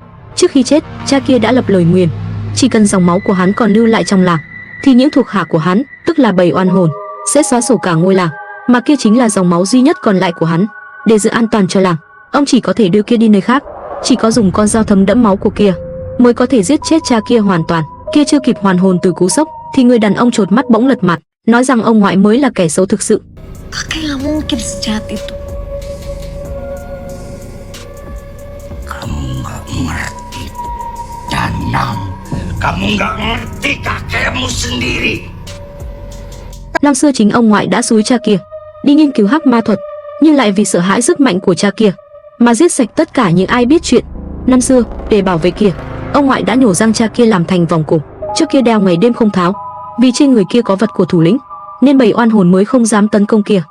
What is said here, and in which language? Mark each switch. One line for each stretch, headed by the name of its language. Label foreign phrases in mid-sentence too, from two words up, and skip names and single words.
Vietnamese: Trước khi chết, cha kia đã lập lời nguyền, chỉ cần dòng máu của hắn còn lưu lại trong làng thì những thuộc hạ của hắn, tức là bầy oan hồn, sẽ xóa sổ cả ngôi làng, mà kia chính là dòng máu duy nhất còn lại của hắn. Để giữ an toàn cho làng, ông chỉ có thể đưa kia đi nơi khác, chỉ có dùng con dao thấm đẫm máu của kia mới có thể giết chết cha kia hoàn toàn. Kia chưa kịp hoàn hồn từ cú sốc thì người đàn ông chột mắt bỗng lật mặt, nói rằng ông ngoại mới là kẻ xấu thực sự.
Indonesian: Kakek nggak mungkin sejahat itu. Kamu nggak ngerti, Danang. Kamu nggak ngerti kakekmu sendiri.
Vietnamese: Năm xưa chính ông ngoại đã xúi cha kia đi nghiên cứu hắc ma thuật, nhưng lại vì sợ hãi sức mạnh của cha kia mà giết sạch tất cả những ai biết chuyện. Năm xưa, để bảo vệ kia, ông ngoại đã nhổ răng cha kia làm thành vòng cổ, trước kia đeo ngày đêm không tháo. Vì trên người kia có vật của thủ lĩnh, nên bầy oan hồn mới không dám tấn công kia.